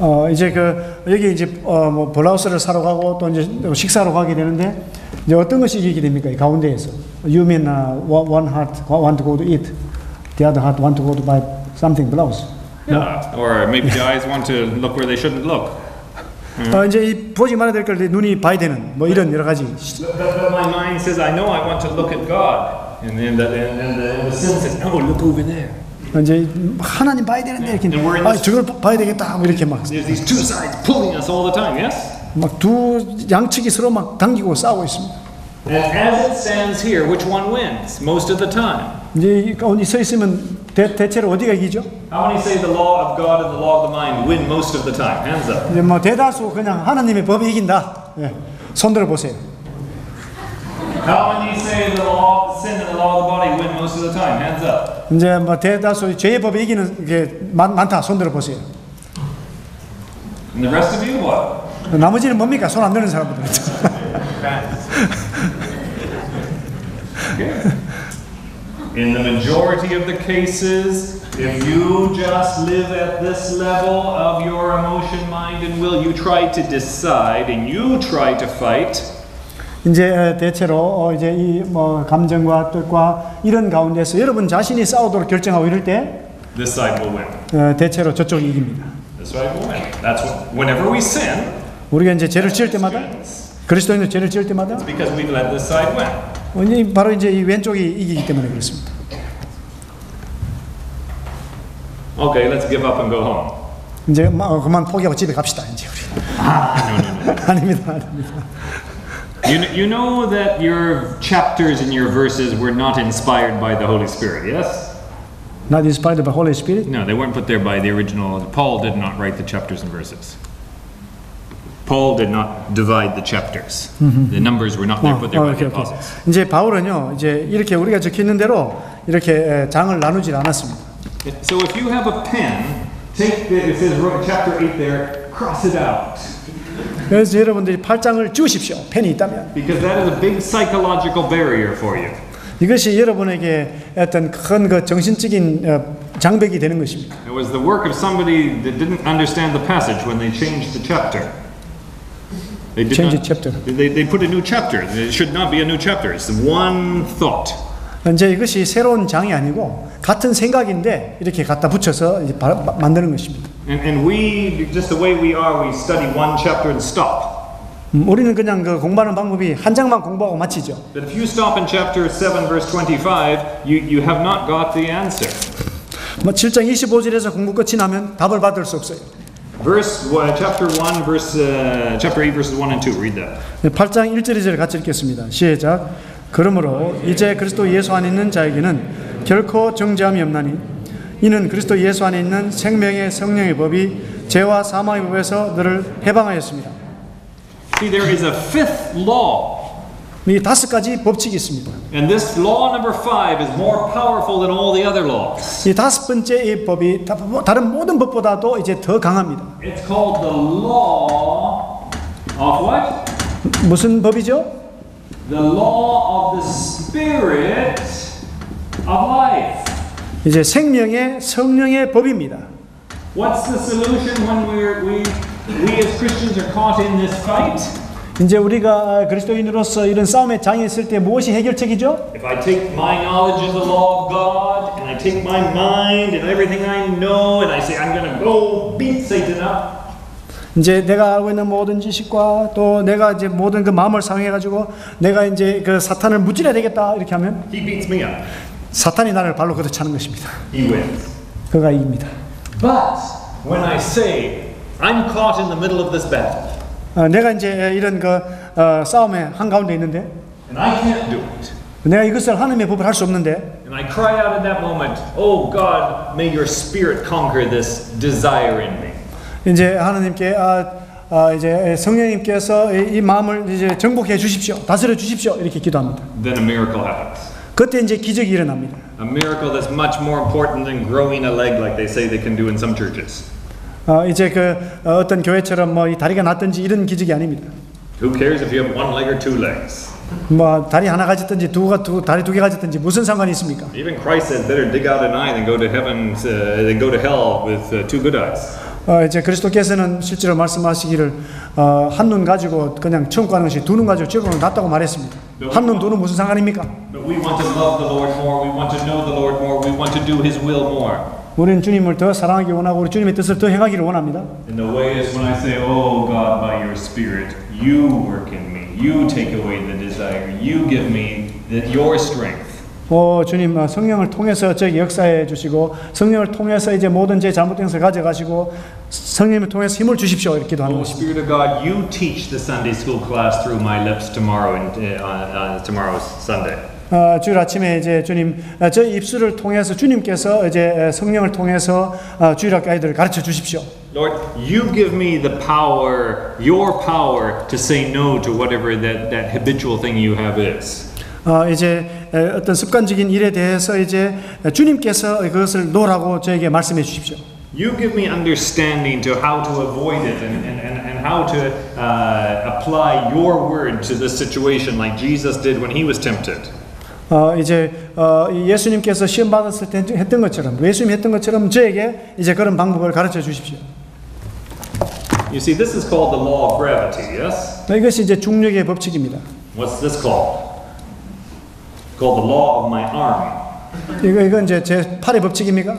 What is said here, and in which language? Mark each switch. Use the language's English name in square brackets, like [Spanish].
[Korean] 이제 여기 이제 뭐 블라우스를 사러 가고 또 이제 식사로 가게 되는데 이제 어떤 것이 이기게 됩니까? 이 가운데에서 [English] you mean one heart want to go to eat, the other heart want to go to buy something blouse. Yeah. Or maybe the eyes want to look where they shouldn't look. [Korean] 이제 이 보지 말아야 될 걸 눈이 봐야 되는 뭐 이런 여러 가지. [English] But my mind says, I know I want to look at God, and then the sin says, no, look over there. [Korean] 이제 하나님 봐야 되는데 이렇게 저걸 봐야 되겠다 뭐 이렇게 막 [English] There's these two sides pulling us all the time. Yes. [Korean] 막 두 양측이 서로 막 당기고 싸우고 있습니다. [English] And as it stands here, which one wins most of the time? [Korean] 이제 이 가운데 서 있으면 대체로 어디가 이기죠? [English] How many say the law of God and the law of the mind win most of the time? Hands up. [Korean] 이제 뭐 대다수 그냥 하나님의 법이 이긴다. 예. 손 들어 보세요. [English] How many say the law of sin and the law of the body win most of the time? Hands up. [Korean] 이제 뭐 대다수 죄의 법이 이기는 게 많다. 손 들어 보세요. [English] And the rest of you, what? [Korean] 나머지는 뭡니까? 손 안 드는 사람들. [English] In the majority of the cases, if you just live at this level of your emotion, mind, and will, you try to decide and you try to fight. [Korean] 이제 대체로 이제 이 뭐 감정과 뜻과 이런 가운데서 여러분 자신이 싸우도록 결정하고 이럴 때 [English] This side will win. [Korean] 대체로 저쪽이 이깁니다. [English] This side will win. That's what, whenever we sin, [Korean] 우리가 이제 죄를 지을 때마다 그리스도인들 죄를 지을 때마다 [English] it's because we've let this side win. [Korean] 바로 이제 이 왼쪽이 이기기 때문에 그렇습니다. [English] Okay, let's give up and go home. [Korean] 이제 그만 포기하고 집에 갑시다 이제 우리. [English] No. [Korean] 아닙니다. [English] You know that your chapters and your verses were not inspired by the Holy Spirit, yes? Not inspired by Holy Spirit. No, they weren't put there by the original. Paul did not write the chapters and verses. Paul did not divide the chapters. The numbers were not there put there by the apostles. [Korean] 이제 바울은요, 이제 이렇게 우리가 적혀 있는 대로 이렇게 장을 나누질 않았습니다. [English] So if you have a pen, take the, it says chapter 8 there, cross it out. [Korean] 그래서 여러분들이 8장을 지우십시오. 펜이 있다면. [English] Because that is a big psychological barrier for you. [Korean] 이것이 여러분에게 어떤 큰 그 정신적인 장벽이 되는 것입니다. [English] It was the work of somebody that didn't understand the passage when they changed the chapter. They did Change not, the chapter. They put a new chapter. It should not be a new chapter. It's one thought. [Korean] 이제 이것이 새로운 장이 아니고 같은 생각인데 이렇게 갖다 붙여서 이제 만드는 것입니다. [English] And we, just the way we are, we study one chapter and stop. [Korean] 우리는 그냥 그 공부하는 방법이 한 장만 공부하고 마치죠. [English] But if you stop in chapter 7, verse 25, you have not got the answer. [Korean] 뭐 7장 25절에서 공부 끝이 나면 답을 받을 수 없어요. [English] Chapter 8, verses 1 and 2. Read that. [Korean] 8장 1절 2절 같이 읽겠습니다. 시작. 그러므로 이제 그리스도 예수 안에 있는 자에게는 결코 정죄함이 없나니 이는 그리스도 예수 안에 있는 생명의 성령의 법이 죄와 사망의 법에서 너를 해방하였습니다. [English] See, there is a fifth law. [Korean] 이 5가지 법칙이 있습니다. [English] And this law number 5 is more powerful than all the other laws. [Korean] 이 5번째 이 법이 다른 모든 법보다도 이제 더 강합니다. [English] It's called the law of what? [Korean] 무슨 법이죠? [English] The law of the Spirit of life. [Korean] 이제 생명의 성령의 법입니다. [English] What's the solution when we as Christians are caught in this fight? [Korean] 이제 우리가 그리스도인으로서 이런 싸움에 장애 있을 때 무엇이 해결책이죠? [English] If I take my knowledge of the law of God and I take my mind and everything I know and I say I'm going to go beat Satan up. [Korean] 이제 내가 알고 있는 모든 지식과 또 내가 이제 모든 그 마음을 사용해 가지고 내가 이제 그 사탄을 무찔러야 되겠다 이렇게 하면 [English] He beats me up. [Korean] 사탄이 나를 발로 걷어차는 것입니다. [English] He wins. [Korean] 그가 이깁니다. [English] But when I say I'm caught in the middle of this battle [Korean] 내가 이제 이런 그 싸움의 한 가운데 있는데 [English] and I can't do it. [Korean] 내가 이것을 하나님의 법을 할 수 없는데 [English] And I cry out in that moment, "Oh God, may your spirit conquer this desire in me." [Korean] 이제 하나님께 이제 성령님께서 이 마음을 이제 정복해 주십시오. 다스려 주십시오. 이렇게 기도합니다. [English] Then a miracle happens. [Korean] 그때 이제 기적이 일어납니다. [English] A miracle that's much more important than growing a leg like they say they can do in some churches. [Korean] 이제 그 어떤 교회처럼 뭐 이 다리가 났든지 이런 기적이 아닙니다. [English] Who cares if you have one leg or two legs? [Korean] 뭐 다리 하나 가졌든지 다리 두 개 가졌든지 무슨 상관이 있습니까? [English] Even Christ says, "Better dig out an eye than go to heaven than go to hell with two good eyes." [Korean] 이제 그리스도께서는 실제로 말씀하시기를 한 눈 가지고 그냥 천국 가는 것이 두 눈 가지고 지옥으로 낫다고 말했습니다. 한 눈 두 눈 무슨 상관입니까? [English] But we want to love the Lord more. We want to know the Lord more. We want to do His will more. [Korean] 우리는 주님을 더 사랑하기 원하고 우리 주님의 뜻을 더 행하기를 원합니다. [English] And the way is when I say, "Oh God, by your Spirit, you work in me. You take away the desire. You give me your strength." [Korean] 주님 성령을 통해서 저에게 역사해 주시고 성령을 통해서 이제 모든 제 잘못된 것을 가져가시고 성령을 통해서 힘을 주십시오 이렇게 기도하는 Oh 것입니다. [English] Spirit of God, you teach the Sunday school class through my lips tomorrow and tomorrow's Sunday. [Korean] 주일 아침에 이제 주님 저 입술을 통해서 주님께서 이제 성령을 통해서 주일학교 아이들을 가르쳐 주십시오. [English] Lord, you give me the power, your power to say no to whatever that habitual thing you have is. [Korean] 이제 어떤 습관적인 일에 대해서 이제 주님께서 그것을 놓으라고 저에게 말씀해 주십시오. [English] You give me understanding to how to avoid it and how to apply your word to this situation like Jesus did when he was tempted. [Korean] 이 예수님께서 시험 받았을 때 했던 것처럼, 예수님이 했던 것처럼 저에게 이제 그런 방법을 가르쳐 주십시오. [English] You see, this is called the law of gravity, yes? [Korean] 이것이 이제 중력의 법칙입니다. [English] What's this called? Called the law of my arm. [Korean] 이건 이제 제 팔의 법칙입니까?